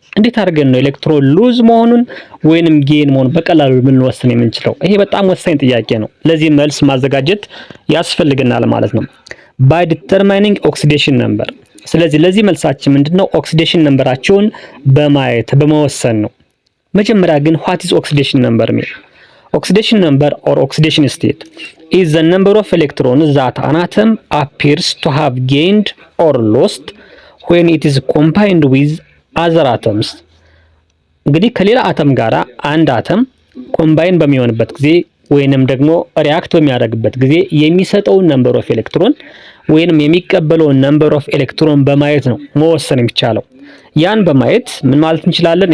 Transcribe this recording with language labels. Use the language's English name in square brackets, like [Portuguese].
[Amharic] እንዴት አድርገን ነው ኤሌክትሮን ሉዝ መሆኑን ወይንም ጌን መሆኑን በቀላሉ ልንወስን የምንችለው? ይሄ በጣም ወሳኝ ጥያቄ ነው። ለዚህ መልስ ማዘጋጀት ያስፈልገናል ማለት ነው። [English] by determining oxidation number. [Amharic] ስለዚህ ለዚህ መልሳችን ምንድነው? ኦክሲዴሽን ነምበራቸውን በማየት በመወሰን ነው። መጀመሪያ ግን [English] what is oxidation number mean? Oxidation number or oxidation state is the number of electrons that an atom appears to have gained or lost when it is combined with other atoms. [Amharic] እንግዲህ ከሌላ አተም ጋራ አንድ አተም ኮምባይን በሚሆንበት ጊዜ ወይንም ደግሞ ሪአክት በሚያደርግበት ጊዜ የሚሰጠውን ነምበር ኦፍ ኤሌክትሮን ወይንም የሚቀበለውን ነምበር ኦፍ ኤሌክትሮን በማየት ነው መወሰን የሚቻለው። ያን በማየት ምን ማለት እንችላለን?